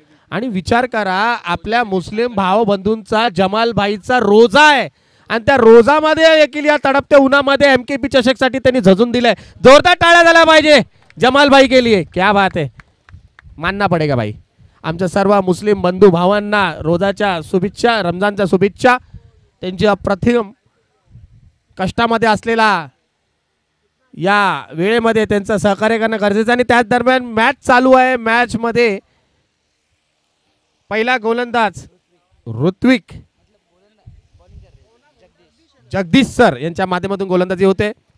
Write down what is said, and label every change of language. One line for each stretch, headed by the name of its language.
Marathi: आणि विचार करा, आपल्या मुस्लिम भाव बंधूंचा जमाल भाईचा रोजा आहे आणि त्या रोजामध्ये देखील या तडपत्या उन्हामध्ये MKP चषकसाठी त्यांनी झजून दिलंय. जोरदार टाळ्या झाल्या पाहिजे जमाल भाई
Hindi: के लिए. क्या बात है, मानना पडेगा भाई.
Marathi: आमच्या सर्व मुस्लिम बंधू भावांना रोजाच्या शुभेच्छा, रमजानच्या शुभेच्छा. त्यांची अप्रतिम कष्टामध्ये असलेला या वेळेमध्ये त्यांचं सहकार्य करणं गरजेचं. आणि त्याच दरम्यान मॅच चालू आहे. मॅच मध्ये पहिला गोलंदाज ऋत्विक जगदीश सर यांच्या माध्यमातून गोलंदाजी होते.